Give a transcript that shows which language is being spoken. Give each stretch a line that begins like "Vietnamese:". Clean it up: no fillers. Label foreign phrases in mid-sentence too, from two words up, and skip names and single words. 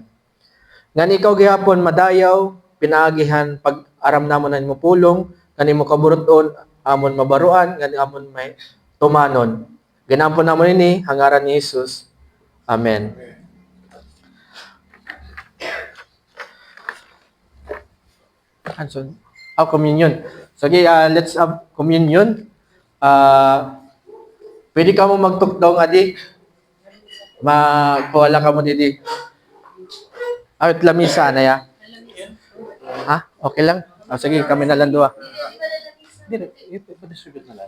Waray: Ngan ikaw gihapon madayaw, pinaagihan pag-aram namon na mo pulong, kanimo kaburuton, amon mabaruan, ngani amon may tumanon. Ginampon namon ini, hangaran ni Jesus. Amen. Communion. Sige,
English: let's have communion.
Waray: Pwede ka mo magtukdong, adi. Magpawala ka mo didi. At lamisa na ya. Ha? Okay lang? Sige, kami na lang dua. Distribute na lang.